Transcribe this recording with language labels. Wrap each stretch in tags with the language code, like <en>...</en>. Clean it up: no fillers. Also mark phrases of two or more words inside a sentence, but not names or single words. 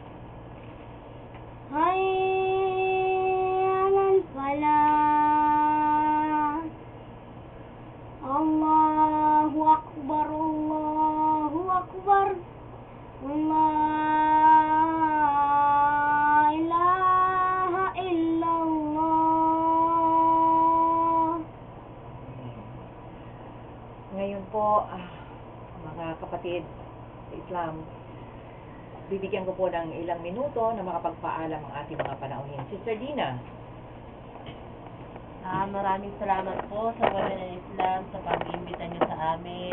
<ar>حي على الفلاح. الله أكبر، الله أكبر. لا إله إلا الله.</ar> <tl>Ngayon po, mga kapatid sa Islam, bibigyan ko po ng ilang minuto na makapagpaalam ang ating mga panauhin. Sister Dina. Maraming salamat po sa Women in Islam sa pag-iimbita niyo sa amin.</tl>